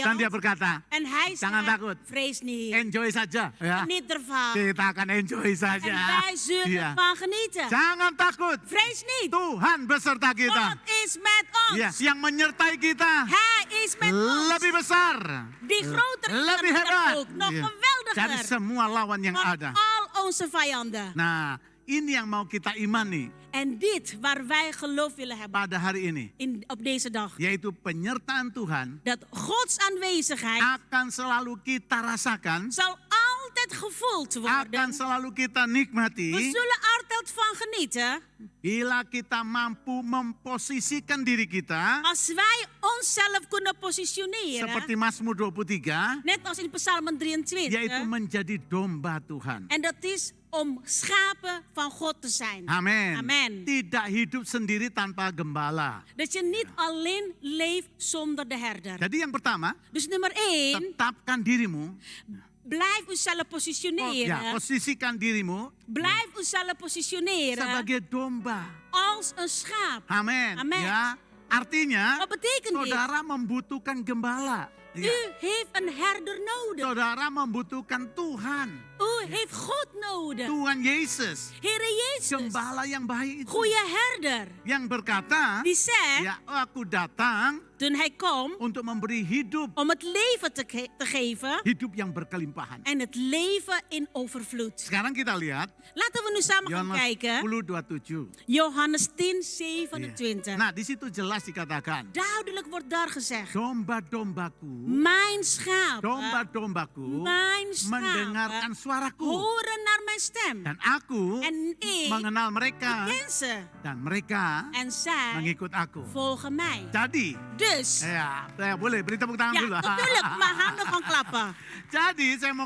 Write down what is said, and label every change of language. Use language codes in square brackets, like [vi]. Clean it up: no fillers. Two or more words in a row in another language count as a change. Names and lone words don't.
[id] Dan dia berkata, [nl] En hij [id] Jangan [nl] zegt, [id] takut. [nl] vrees niet. [id] enjoy saja. Ya. [nl] Niet ervan. [id] Kita akan enjoy [nl] En [id] saja. [nl] wij zullen [id] Iya. [nl] ervan genieten. [id] Jangan takut. [nl] Vrees niet. [id] Tuhan beserta kita. [nl] God is met ons. [id] Ya, yang menyertai kita [nl] Hij is met ons. [id] lebih besar, [nl] Die groter is [id] lebih [nl] dan [id] hebat. [nl] ook. Nog [id] Iya. [nl] geweldiger. [id] Dari semua lawan yang [nl] Van [id] ada. [nl] al onze vijanden. [id] Nah, ini yang mau kita imani [nl] En dit waar wij geloof willen hebben [id] pada hari ini, [nl] op deze dag. [id] yaitu penyertaan Tuhan [nl] Dat Gods aanwezigheid [id] akan selalu kita rasakan [nl] zal altijd altijd gevoeld [id] akan [nl] worden. [id] selalu kita nikmati [nl] We zullen altijd van genieten [id] bila kita mampu memposisikan diri kita [nl] als wij onszelf kunnen positioneren. [id] seperti Mazmur 23, [nl] Net als in Psalm 23. [id] yaitu menjadi domba Tuhan. [nl] En dat is om schapen van God te zijn. [id] Amin. [nl] Amen. [id] Tidak hidup sendiri tanpa gembala. [nl] Dat je niet alleen leeft zonder de herder. [id] Jadi yang pertama, [nl] Dus nummer 1, [id] tetapkan dirimu, [nl] blijf uzelf positioneren. [id] posisikan dirimu [nl] Blijf uzelf positioneren [id] sebagai domba. [nl] als een schaap. [id] Amin. [nl] Amen. [id] Ya, artinya [nl] Wat betekent dit? [id] saudara membutuhkan gembala. [nl] U [id] Ya. [nl] heeft een herder nodig. [id] Saudara membutuhkan Tuhan. [nl] U heeft God nodig. [id] Tuhan Yesus. [nl] Heere Jezus, [id] Gembala yang baik itu. [nl] goede herder. [id] Yang berkata, [nl] Die zegt, [id] ya aku datang [nl] toen hij komt [id] untuk memberi hidup. [nl] om het leven te geven. [id] Hidup yang berkelimpahan. [nl] En het leven in overvloed. [id] Sekarang kita lihat [nl] Laten we nu samen gaan [id] Yohanes [nl] kijken. [id] 10:27. [nl] Johannes 10, [id] Iya. [nl] 27. [id] Nah, di situ jelas dikatakan, [nl] Duidelijk wordt daar gezegd. [id] domba-dombaku, [nl] Mijn schapen, [id] domba-dombaku [nl] mijn [id] mendengarkan [nl] schapen [id] suaraku. [nl] horen naar mijn stem. [id] Dan aku [nl] En ik [id] mengenal mereka. [nl] ken ze. [id] Dan mereka [nl] En zij [id] mengikut aku. [nl] volgen mij. [id] Jadi, [nl] Dus, [id] ya boleh beri tepuk tangan [nl] ja, [id] dulu. [nl] natuurlijk, maar handen van klappen. [id] Jadi, saya mau